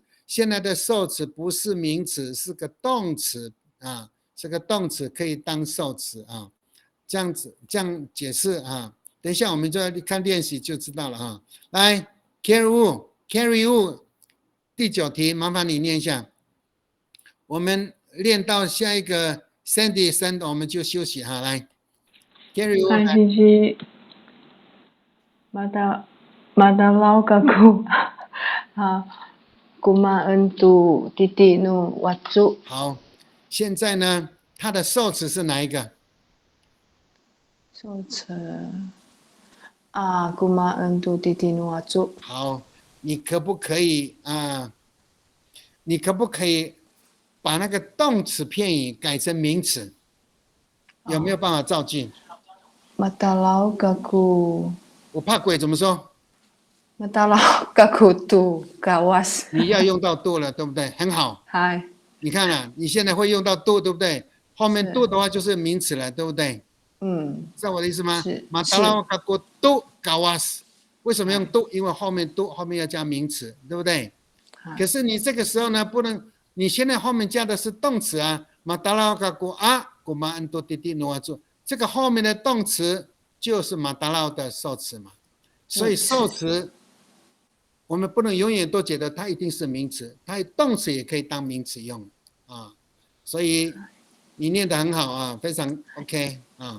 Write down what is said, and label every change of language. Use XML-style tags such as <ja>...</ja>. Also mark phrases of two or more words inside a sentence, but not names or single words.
<zh>现在的受词不是名词，是个动词是个动词可以当受词这样子这样解释等一下我们就要看练习就知道了来 ，Carry Wu 第9题，麻烦你念一下。我们练到下一个 Sandy 我们就休息来 ，Carry Wu。来，谢谢。</zh> <ami>马达老嘎古 Kuma entu titi nu watsu。</ami> <zh>好，现在呢，它的受词是哪一个？</zh> <ami>受词 Kuma entu titi nu watsu。</ami> <zh>好，你可不可以把那个动词片语改成名词？有没有办法造句？</zh> <ami>Mata lau gaku。</ami> <zh>我怕鬼怎么说？</zh> <ami>Matalau kakutu kawas。</ami> <zh>你要用到度了，对不对？很好。嗨。你看啊，你现在会用到度，对不对？后面度的话就是名词了，对不对？知道我的意思吗？是。</zh> <ami>Matalau kakutu kawas。</ami> <zh>为什么用度？因为后面要加名词，对不对？可是你这个时候呢，不能，你现在后面加的是动词啊。</zh> <ami>Matalau kaku a kuma antu titi nuazu。</ami> <zh>这个后面的动词就是马达劳的受词嘛，所以受词我们不能永远都觉得它一定是名词，它动词也可以当名词用啊。所以你念得很好啊，非常 OK 啊。</zh>